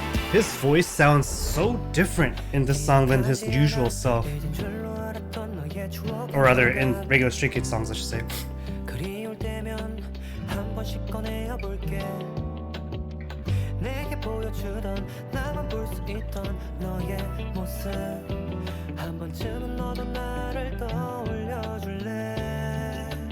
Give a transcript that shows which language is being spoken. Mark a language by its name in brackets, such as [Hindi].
[English] His voice sounds so different in this song than his usual self. [Korean] 잊은 줄로 알았던 너의 추억 [English] Or rather, in regular Stray Kids songs, I should say. [Korean] 그리울 때면 한 번씩 꺼내어볼게 내게 보여주던 나만 볼 수 있던 너의 모습 한 번쯤은 너도 나를 떠올려줄래